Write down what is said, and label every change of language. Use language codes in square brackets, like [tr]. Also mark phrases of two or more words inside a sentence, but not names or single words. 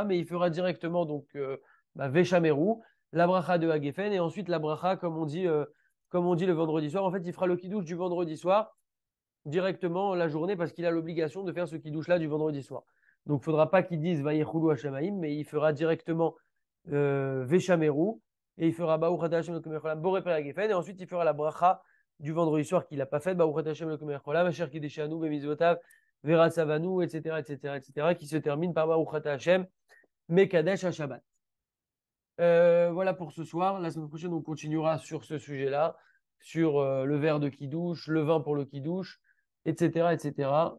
[fr] Mais il fera directement donc Veshameru, la bracha de Hagefen, et ensuite la bracha, comme on dit le vendredi soir. En fait, il fera le kiddush du vendredi soir directement la journée parce qu'il a l'obligation de faire ce kiddush-là du vendredi soir. Donc, il faudra pas qu'il dise [he] ויכולו השמים, [fr] mais il fera directement Veshameru, et il fera [he] ברוך אתה השם אלוקינו מלך העולם בורא פרי הגפן, [fr] et ensuite il fera la bracha du vendredi soir qu'il n'a pas fait, [he] ברוך אתה השם אלוקינו מלך העולם אשר קידשנו במצוותיו ורצה בנו, [fr] etc., etc., etc., qui se termine par [he] ברוך אתה השם מקדש השבת. [fr] Voilà pour ce soir. La semaine prochaine, on continuera sur ce sujet-là, sur le verre de kidouche, le vin pour le kidouche, etc., etc.